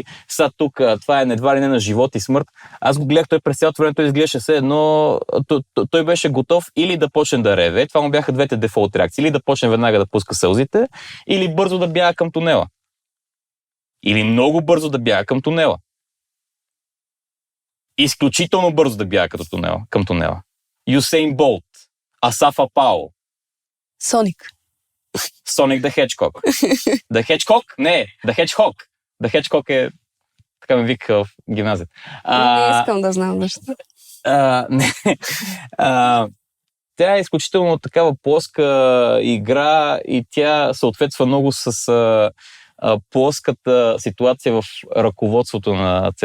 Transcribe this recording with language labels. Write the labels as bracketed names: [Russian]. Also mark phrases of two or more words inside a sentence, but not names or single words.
[Bulgarian] Сега тук това е едва ли не на живот и смърт. Аз го гледах, той през цялото време, той изглеждаше все едно, той беше готов или да почне да реве, това му бяха двете дефолт реакции, или да почне веднага да пуска сълзите, или бързо да бяга към тунела. Или много бързо да бяга към тунела. Изключително бързо да бяга към тунела. Юсейн Болт, Асаф Апао. Соник. Соник the Hedgehog. The Hedgehog? Не, The Hedgehog. The Hedgehog е така ме вика в гимназията. Не искам да знам нещо. Тя е изключително такава плоска игра и тя съответства много с плоската ситуация в ръководството на ЦСКА.